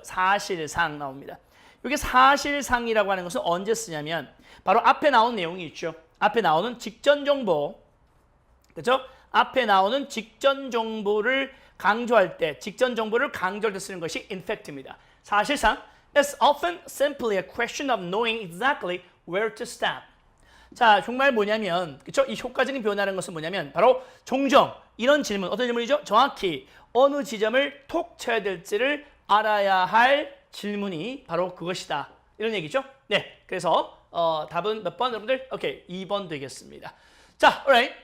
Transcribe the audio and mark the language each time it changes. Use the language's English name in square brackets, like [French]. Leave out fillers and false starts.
[Korean] 사실상 나옵니다. 여기 사실상이라고 하는 것은 언제 쓰냐면 바로 앞에 나온 내용이 있죠. 앞에 나오는 직전 정보, 그렇죠? 앞에 나오는 직전 정보를 강조할 때, 직전 정보를 강조할 때 쓰는 것이 in fact입니다. 사실상 [English] it's often simply a question of knowing exactly where to stop. [Korean] 자, 정말 뭐냐면, 그렇죠? 이 효과적인 변화라는 것은 뭐냐면 바로 종종 이런 질문, 어떤 질문이죠? 정확히 어느 지점을 톡 쳐야 될지를 알아야 할 질문이 바로 그것이다. 이런 얘기죠. 네, 그래서 답은 몇 번 여러분들? 오케이, 2번 되겠습니다. 자, alright.